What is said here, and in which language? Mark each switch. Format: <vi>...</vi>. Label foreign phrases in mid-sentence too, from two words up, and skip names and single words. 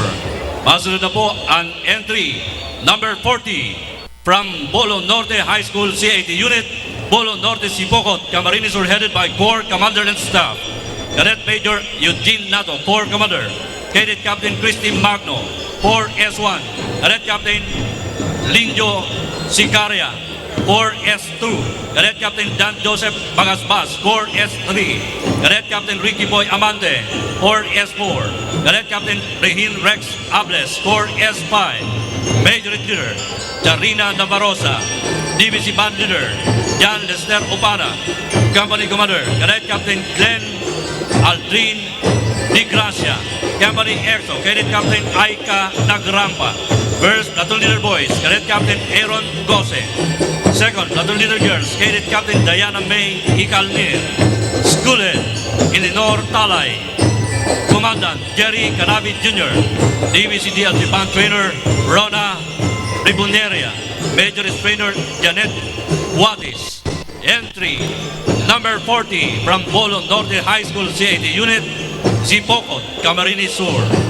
<bik>Masunod na po ang</bik> <en>entry number 40 from Bolo Norte High School CAT Unit, Bolo Norte Sipocot, Camarines Sur, headed by Corps Commander and Staff, Cadet Major Eugene Nato, Corps Commander, Cadet Captain Christy Magno, Corps S1, Cadet Captain Linjo Sicaria, Corps S2, Cadet Captain Dan Joseph Bagasbas, Corps S3, Cadet Captain Ricky Boy Amante, Corps S4, Cadet Captain Rehin Rex Ables, Corps S5, Major Leader Charina Navarrosa, DBC Band Leader Jan Lester Opana, Company Commander Cadet Captain Glenn Aldrin Di Gracia, Company EXO, Cadet Captain Aika Nagrampa, First Platoon Leader Boys, Cadet Captain Aaron Gose, Second Platoon Leader Girls, Cadet Captain Diana May Ikalnir, School Head Eleanor Talay, Commandant Jerry Canavi Jr., DBC DLG Band Trainer Rona Ribuneria, Major Trainer Janet Wadis. Entry number 40 from Bolo Norte High School CAT Unit, Zipocot, Camarines Sur.</en>